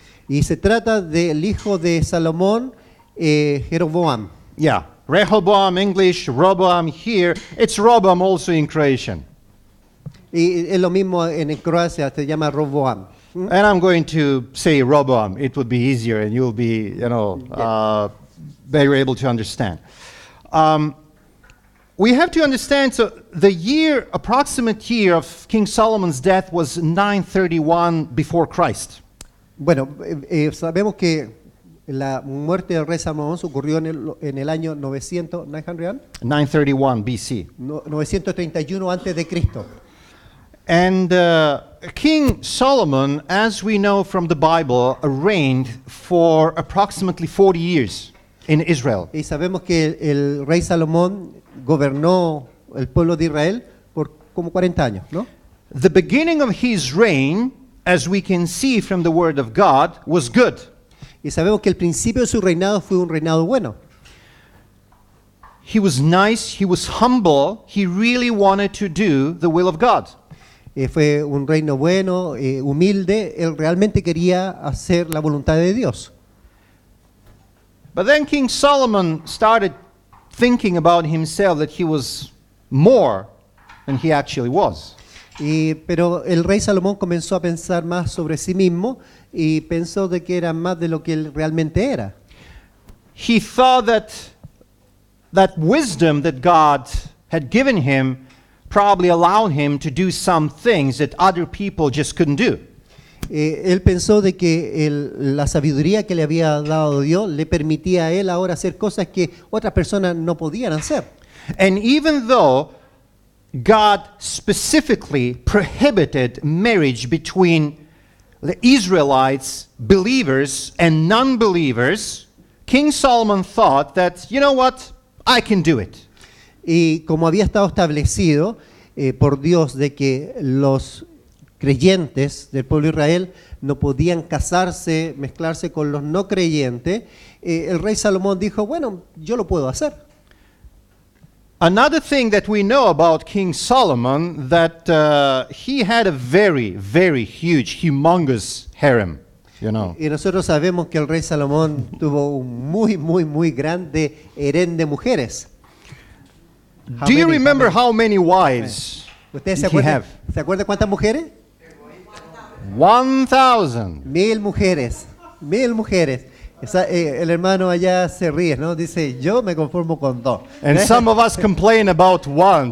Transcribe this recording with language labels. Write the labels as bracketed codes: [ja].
[es] Y se trata del hijo de Salomón, Jeroboam. [en] Yeah, Rehoboam, English, Roboam here. It's Roboam also in Croatian. [es] Y es lo mismo en Croacia, se llama Roboam. [en] And I'm going to say Roboam. It would be easier, and you'll be, better able to understand. We have to understand. So the approximate year of King Solomon's death was 931 before Christ. [es] Bueno, sabemos que la muerte del rey Salomón ocurrió en el año [en] 931 BC. [es] 931 antes de Cristo. [en] And King Solomon, as we know from the Bible, reigned for approximately 40 years in Israel. [es] Y sabemos que el rey Salomón gobernó el pueblo de Israel por como 40 años, ¿no? [en] The beginning of his reign, as we can see from the word of God, was good. [es] Y sabemos que el principio de su reinado fue un reinado bueno. [en] He was nice, he was humble, he really wanted to do the will of God. [es] Fue un reino bueno, humilde, él realmente quería hacer la voluntad de Dios. [en] But then King Solomon started thinking about himself that he was more than he actually was. [es] Pero el rey Salomón comenzó a pensar más sobre sí mismo y pensó de que era más de lo que él realmente era. [en] He thought that wisdom that God had given him probably allowed him to do some things that other people just couldn't do. [es] Él pensó de que la sabiduría que le había dado Dios le permitía a él ahora hacer cosas que otras personas no podían hacer. [en] And even though God specifically prohibited marriage between the Israelites, believers and non-believers, King Solomon thought that, you know what, I can do it. [es] Y como había estado establecido por Dios de que los creyentes del pueblo de Israel no podían casarse, mezclarse con los no creyentes, el rey Salomón dijo, bueno, yo lo puedo hacer. [en] Another thing that we know about King Solomon, that he had a very, very huge, humongous harem, you know. [es] Y nosotros sabemos que el rey Salomón tuvo un muy grande harén de mujeres. [en] Do you remember how many wives [es] ¿Ustedes [en] did he have? [es] se acuerdan cuántas mujeres? [en] 1,000. [es] 1000 mujeres. 1000 mujeres. El hermano allá se ríe, ¿no? Dice, yo me conformo con 2. [en] And some of us complain about one.